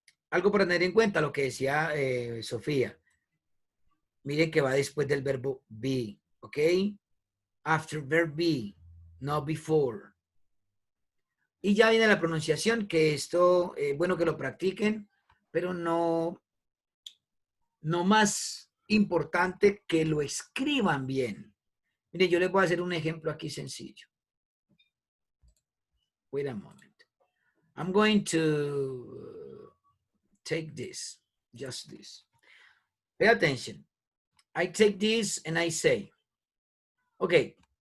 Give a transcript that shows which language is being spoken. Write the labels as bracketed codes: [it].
[es] Algo para tener en cuenta, lo que decía Sofía. Miren que va después del verbo be. Ok. [en] After verb be, not before. [es] Y ya viene la pronunciación, que esto, bueno que lo practiquen, pero no más importante que lo escriban bien. Mire, yo les voy a hacer un ejemplo aquí sencillo. [en] Wait a moment. I'm going to take this, just this. Pay attention. I take this and I say, okay,